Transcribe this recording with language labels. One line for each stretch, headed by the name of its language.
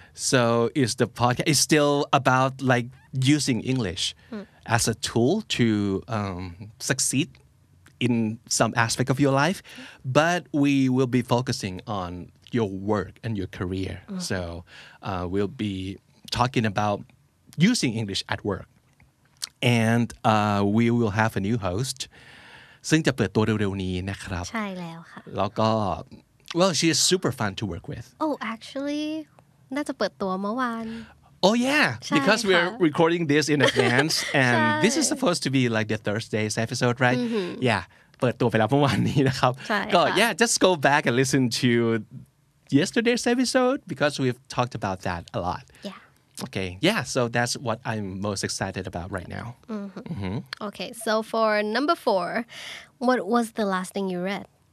English: So it's the podcast. It's still about like using English as a tool to succeed in some aspect of your life, but we will be focusing on your work and your career. So we'll be talking about using English at work, and we will have a new host
Thai: ซึ่งจะเปิดตัวเร็วๆนี้นะครับ ใช่แล้วค่ะ แล้วก็
English: well she is super fun to work with. Oh, actually
Thai: น่าจะเปิดตัวเมื่อวาน
English: Oh yeah, because we're recording this in advance and this is supposed to be like the Thursday's episode, right?
Thai: Yeah, เปิดตัวไปแล้วเมื่อวานนี้นะครับ ใช่ค่ะ
English: ก็ yeah, just go back and listen to yesterday's episode because we've talked about that a lot. Yeah. Okay, yeah, so that's what I'm most excited about right now. Okay, so for number 4, what was the last thing you read?